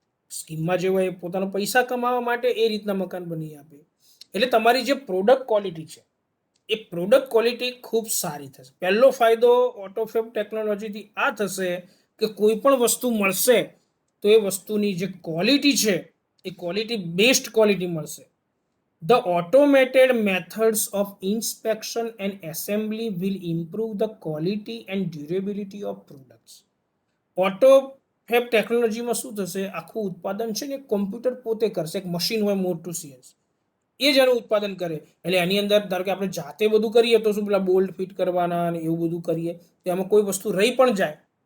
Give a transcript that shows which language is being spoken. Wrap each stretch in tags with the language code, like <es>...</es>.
<gu>સ્કીમમાં જે હોય પોતાનો પૈસા કમાવા માટે એ રીતના મકાન બની આપે. એટલે તમારી જે પ્રોડક્ટ ક્વોલિટી છે એ પ્રોડક્ટ ક્વોલિટી ખૂબ સારી થશે. પહેલો ફાયદો ઓટોફેબ ટેકનોલોજીથી આ થશે કે કોઈ પણ વસ્તુ મળશે તો એ વસ્તુની જે ક્વોલિટી છે એ ક્વોલિટી બેસ્ટ ક્વોલિટી મળશે.</gu> <en>The automated methods of inspection and assembly will improve the quality and durability of products.</en> <gu>ઓટોફેબ ટેકનોલોજીમાં શું થશે, આખું ઉત્પાદન છે ને કોમ્પ્યુટર પોતે કરશે. એક મશીન હોય મોટું સીએસ, એ જ એનું ઉત્પાદન કરે. એટલે એની અંદર ધારો કે આપણે જાતે બધું કરીએ તો શું પેલા બોલ્ટ ફિટ કરવાના અને એવું બધું કરીએ તો એમાં કોઈ વસ્તુ રહી પણ જાય</gu>